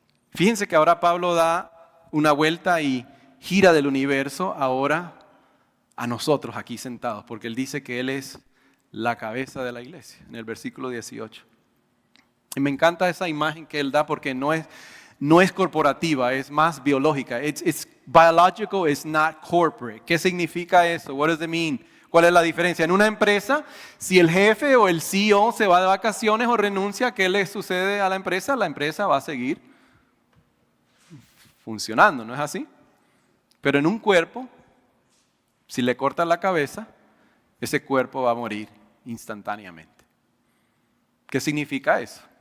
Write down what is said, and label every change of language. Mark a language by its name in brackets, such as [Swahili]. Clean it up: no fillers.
[Spanish] Fíjense que ahora Pablo da una vuelta y gira del universo ahora a nosotros aquí sentados, porque él dice que Él es la cabeza de la iglesia, en el versículo 18. Y me encanta esa imagen que él da porque no es corporativa, es más biológica. [English] It's biological, it's not corporate. [Spanish] ¿Qué significa eso? [English] What does it mean? [Spanish] ¿Cuál es la diferencia? En una empresa, si el jefe o el CEO se va de vacaciones o renuncia, ¿qué le sucede a la empresa? La empresa va a seguir funcionando, ¿no es así? Pero en un cuerpo, si le cortas la cabeza, ese cuerpo va a morir instantáneamente. ¿Qué significa eso?